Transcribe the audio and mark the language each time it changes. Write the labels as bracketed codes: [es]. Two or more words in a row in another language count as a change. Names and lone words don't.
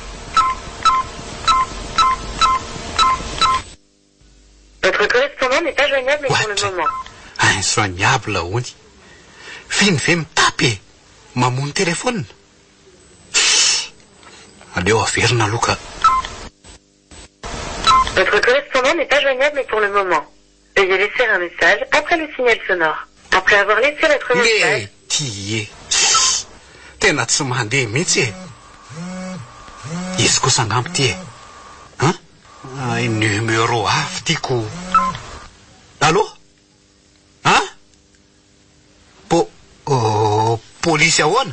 [fr] Votre correspondant n'est pas joignable pour le moment. [mg] Injoignable hony finy ve mitapy mamony telefônina aleo averina aloha ka [fr] Votre correspondant n'est pas joignable pour le moment. Veuillez laisser un message après le signal sonore. Après avoir laissé votre message... [mg] tena tsy mandeha mihitsy izy kosa angambo ty numéro avy tiako allo polisy ahoana?